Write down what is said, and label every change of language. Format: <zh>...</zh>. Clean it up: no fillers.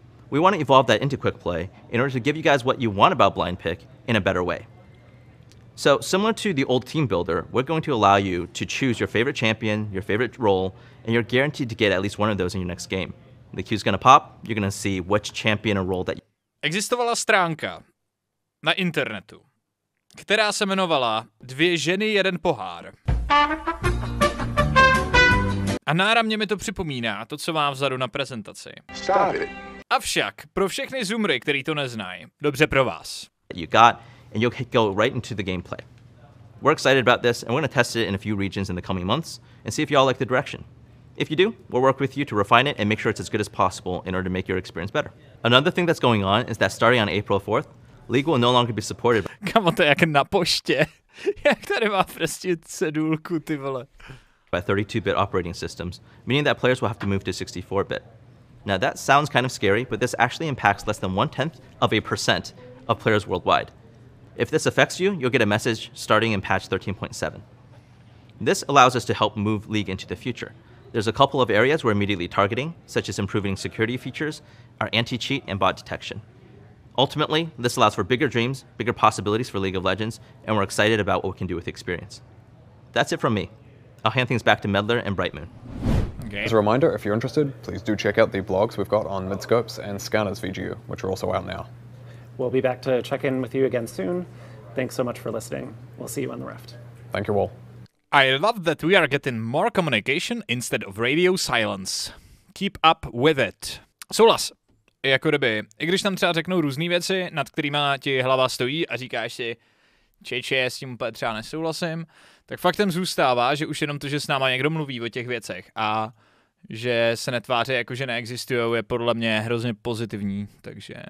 <en>We want to evolve that into quick play in order to give you guys what you want about blind pick in a better way. So similar to the old team builder, we're going to allow you to choose your favorite champion, your favorite role, and you're guaranteed to get at least one of those in your next game. The queue's going to pop, you're going to see which champion or role that</en> <cs>Existovala stránka na internetu, která se jmenovala Dvě ženy, jeden pohár. A náramně mi to připomíná to, co mám vzadu na prezentaci. Avšak pro všechny zoomry, který to neznají, dobře pro vás.</cs> <en>You got, and you'll go right into the gameplay. We're excited about this, and we're going to test it in a few regions in the coming months and see if y'all like the direction. If you do, we'll work with you to refine it and make sure it's as good as possible in order to make your experience better. Another thing that's going on is that starting on April 4th, League will no longer be supported.</en> <cs>Kamo, to je jak na poště. Jak tady má prostě cedulku, ty vole.</cs> <en>By 32-bit operating systems, meaning that players will have to move to 64-bit. Now that sounds kind of scary, but this actually impacts less than 0.1% of players worldwide. If this affects you, you'll get a message starting in patch 13.7. This allows us to help move League into the future. There's a couple of areas we're immediately targeting, such as improving security features, our anti-cheat, and bot detection. Ultimately, this allows for bigger dreams, bigger possibilities for League of Legends, and we're excited about what we can do with the experience. That's it from me. I'll hand things back to Medler and Brightmoon. Okay. As a reminder, if you're interested, please do check out the blogs we've got on Midscopes and Skarner's VGU, which are also out now. We'll be back to check in with you again soon. Thanks so much for listening. We'll see you on the Rift. Thank you all. I love that we are getting more communication instead of radio silence. Keep up with it.</en> <cs>Souhlas. Jako kdyby, i když tam třeba řeknou různé věci, nad kterými ti hlava stojí a říkáš si, čeče, s tím úplně třeba nesouhlasím, tak faktem zůstává, že už jenom to, že s náma někdo mluví o těch věcech a že se netváří jako, že neexistujou, je podle mě hrozně pozitivní, takže...</cs>